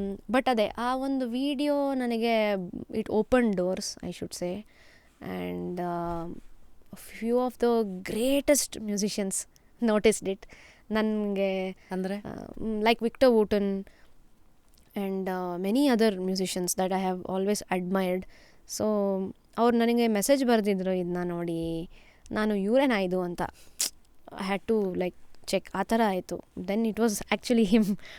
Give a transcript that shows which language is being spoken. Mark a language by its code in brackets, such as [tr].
[kn] But ಅದೇ ಆ ಒಂದು ವಿಡಿಯೋ ನನಗೆ [en] It open doors, I should say. And a few of the greatest musicians noticed it. ನನಗೆ [kn] ಅಂದರೆ [en] Like Victor Wooten and many other musicians that I have always admired. [kn] So ಅವ್ರು ನನಗೆ message ಬರೆದಿದ್ರು ಇದನ್ನ ನೋಡಿ, ನಾನು ಇವರೇನಾ ಇದು ಅಂತ. [en] I had to like check, [kn] ಆ ಥರ ಆಯಿತು. [en] Then it was actually him.